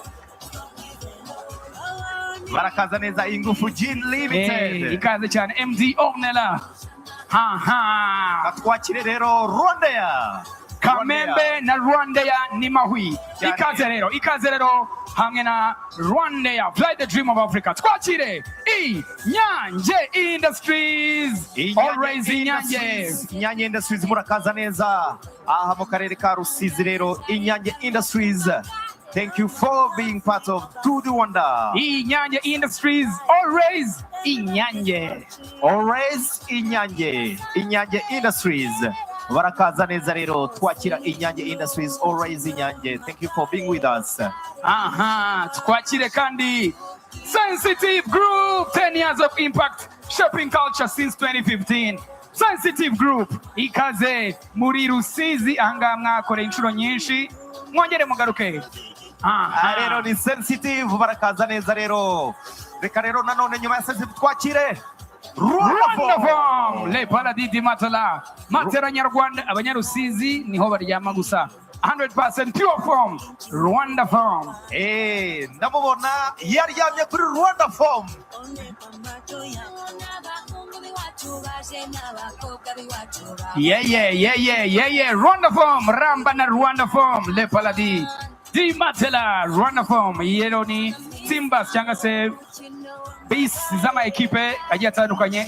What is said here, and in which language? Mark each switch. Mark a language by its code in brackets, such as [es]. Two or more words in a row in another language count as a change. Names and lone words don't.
[rw] barakaza neza ingufu Gin Limited. Ikaze cyane MD Ornella atwakire rero Rwanda Kamembe na Rwanda ni mahwi ikaze rero hamwe Rwanda [en] fly the dream of Africa [rw] twakire Inyange Industries always Inyange Industries murakaza neza aha mu karere ka Rusizi rero Inyange Industries. [en] Thank you for being part of To The Wonder. [rw] Inyange Industries always Inyange. Always Inyange. Inyange Industries. Barakaza neza rero twakira Inyange Industries always Inyange. [en] Thank you for being with us. Aha, [rw] twakire kandi [en] Sensitive Group, 10 years of impact shopping culture since 2015. [rw] Sensitive Group ikaze muri Rusizi anga mwakore inshuro nyinshi mwongere mugaruke. Rero ni Sensitive barakaza neza rero. Reka rero nanone nyuma ya Sensitive twakire Rwanda Farm [fr] le paradis [rw] di Matala matera nyarwanda abanyarusizi niho baryama gusa [en] 100% pure form [rw] Rwanda Farm. Ndamubona yaryamye kuri Rwanda Farm. Yeah. Rwanda Farm ramba na Rwanda Farm [fr] le paradis [rw] di Matala Rwanda Farm yeroni Simbas cyangwa se base z'ama ekipe agiye atandukanye.